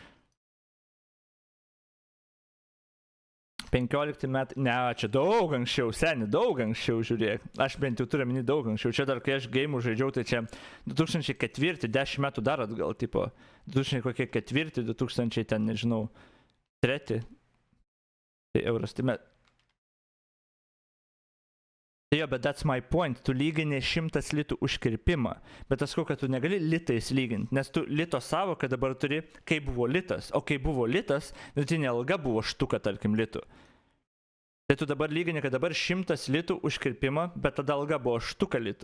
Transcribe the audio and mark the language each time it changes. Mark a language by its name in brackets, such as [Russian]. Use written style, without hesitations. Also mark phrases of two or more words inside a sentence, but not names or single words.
[Lithuanian] 15 metai, ne, čia daug anksčiau, daug anksčiau, žiūrėk, aš bent jau turiu minį daug anksčiau, čia dar kai aš geimų žaidžiau, tai čia 2004, 10 metų dar atgal, tipo 2004, 2000 ten, nežinau, 3 euras, tai jo, bet [English] that's my point, [Lithuanian] tu lygini 100 litų užkirpimą, bet aš sakau, kad tu negali litais lyginti, nes tu lito savoką dabar turi, kai buvo litas, o kai buvo litas, vidutinė alga buvo štuka, tarkim, litų. Tai tu dabar lygini, kad dabar 100 litų užkirpimą, bet tada alga buvo štuka litų.